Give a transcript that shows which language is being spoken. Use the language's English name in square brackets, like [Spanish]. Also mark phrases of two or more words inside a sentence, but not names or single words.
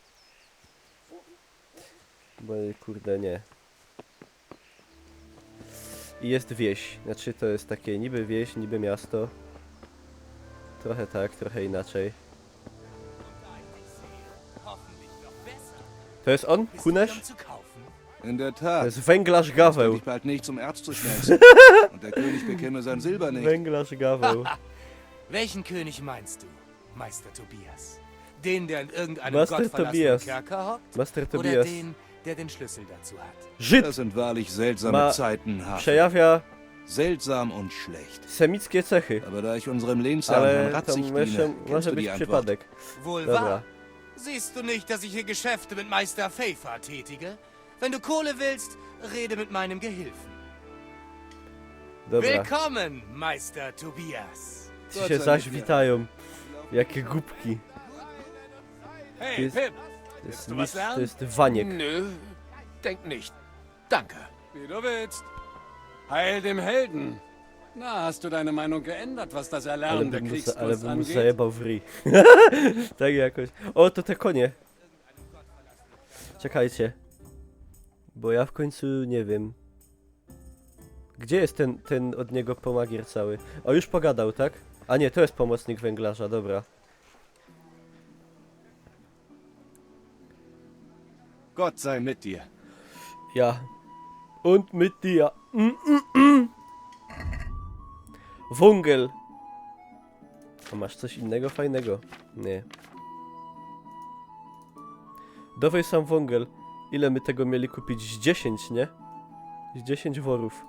[Polish] Bo kurde nie. I jest wieś. Znaczy to jest takie niby wieś, niby miasto. Trochę tak, trochę inaczej. To jest on? Kunesz? [German] In der [Polish] To [German] Tat. [Polish] jest węglarz [German] Wird [Polish] Gaweł. [German] dich bald nicht zum Erz zu schmelzen. Und der König bekäme sein Silber nicht. [Polish] Węglarz Gaweł. [German] Welchen König meinst du, Meister Tobias? Den, der in irgendeinem [English] Master [German] gottverlassenen [English] Tobias. [German] Kerker hockt? [English] Master [German] Oder [English] Tobias. [German] den, der den Schlüssel dazu hat? [Polish] Żyd [German] Das sind wahrlich seltsame [Polish] Ma- [German] Zeiten, Hafen. [Polish] przejawia [German] Seltsam und schlecht. [Polish] semickie cechy. [German] Aber da ich unserem Lehnsherrn Herrn [Polish] Ale to [German] Ratzig [Polish] jeszcze [German] diene, kennst [Polish] może [German] du [Polish] być [German] die Antwort. [Polish] przypadek. [German] Wohl [Polish] Dobra. [German] wahr. Siehst du nicht, dass ich hier Geschäfte mit Meister Pfeiffer tätige? Wenn du Kohle willst, rede mit meinem Gehilfen. [Polish] Dobra. [German] Willkommen, Meister Tobias. [Polish] Ci się zaś witają. Jakie głupki. [German] Hey, [Polish] Jest- [German] Pip. [Polish] To jest, [German] du was [Polish] mistrz, to [German] lernen? [Polish] jest Waniek. [German] Nö, denk nicht. Danke. Wie du willst. Heil dem Helden. Na, hast du deine Meinung geändert, was das [Polish] Ale [German] Erlernen der [Polish] bym mu [German] Kriegskunst [Polish] mu [German] angeht? [Polish] zajebał w ryj. Tak jakoś. O, to te konie. Czekajcie. Bo ja w końcu nie wiem. Gdzie jest ten od niego pomagier cały? O, już pogadał, tak? A nie, to jest pomocnik węglarza, dobra. [German] Gott sei mit dir. Ja. Und mit dir. [Polish] Wągel. A masz coś innego fajnego? Nie. Dawaj sam wągel. Ile my tego mieli kupić? Z 10, nie? Z 10 worów.